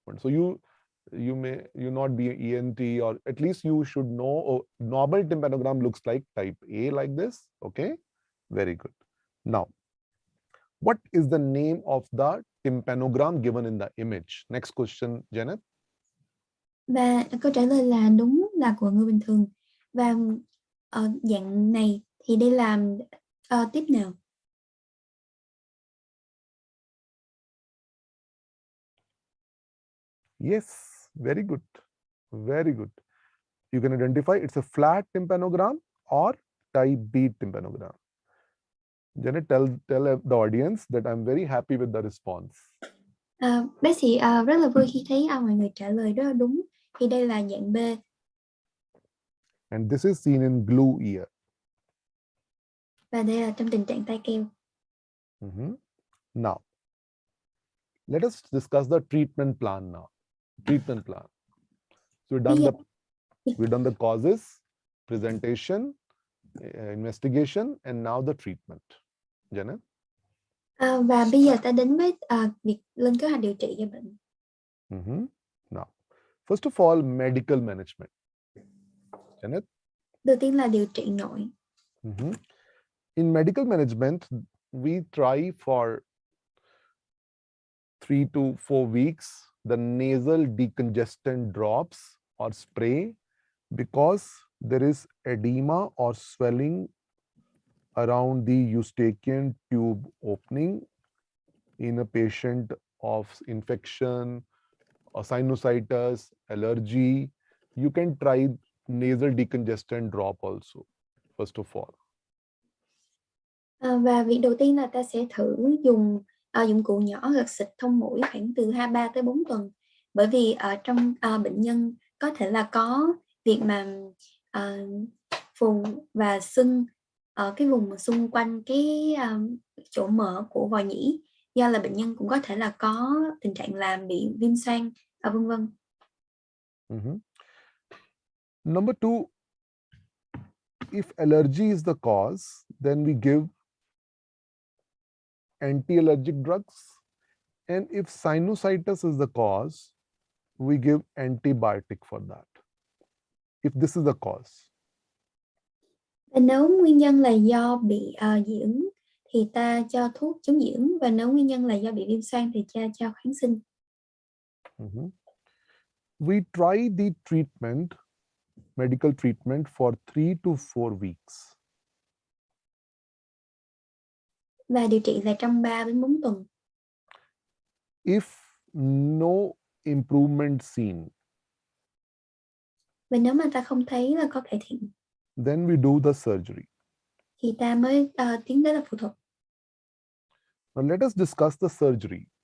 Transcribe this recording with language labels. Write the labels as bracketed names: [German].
[English] So you may not be an ENT, or at least you should know normal tympanogram looks like type A, like this. Okay. Very good. Now, what is the name of the tympanogram given in the image? Next question, Janet. [Vietnamese] Và câu trả lời là đúng, là của người bình thường. Và dạng này thì đây là tiếp nào? [English] Yes, very good. Very good. You can identify it's a flat tympanogram or type B tympanogram. Janet, tell the audience that I'm very happy with the response. [Vietnamese] Bác sĩ rất là vui khi thấy mọi người trả lời rất là đúng. Thì đây là dạng B. [English] And this is seen in glue ear. [Vietnamese] Và đây là trong tình trạng tai keo. [English] Now, let us discuss the treatment plan now. Treatment plan. So we've done the causes, presentation, investigation, and now the treatment. Janet? [Vietnamese] Và bây giờ ta đến với việc lên kế hoạch điều trị cho bệnh. [English] Now, first of all, medical management. Janet? [Vietnamese] Đầu tiên là điều trị nội. [English] In medical management, we try for 3 to 4 weeks the nasal decongestant drops or spray, because there is edema or swelling around the eustachian tube opening in a patient of infection or sinusitis, allergy. You can try nasal decongestant drop also, first of all. [Vietnamese] Và việc đầu tiên là ta sẽ thử dùng dụng cụ nhỏ gật xịt thông mũi khoảng từ 3 tới 4 tuần, bởi vì ở trong bệnh nhân có thể là có việc mà phù và sưng ở cái vùng xung quanh cái chỗ mở của vòi nhĩ, do là bệnh nhân cũng có thể là có tình trạng là bị viêm xoang vân vân. [English] Number 2, if allergy is the cause, then we give anti-allergic drugs, and if sinusitis is the cause, we give antibiotic for that, if this is the cause. [Vietnamese] Và nếu nguyên nhân là do bị dị ứng thì ta cho thuốc chống dị ứng, và nếu nguyên nhân là do bị viêm xoang thì ta cho kháng sinh. [English] We try the treatment, medical treatment for 3 to 4 weeks. [Vietnamese] Và điều trị là trong 3 đến 4 tuần. [English] If no improvement seen, [Vietnamese] và nếu mà ta không thấy là có cải thiện, [English] then we do the surgery. [Vietnamese] thì ta mới tiến đến là phẫu thuật. [English] Now let us discuss the surgery.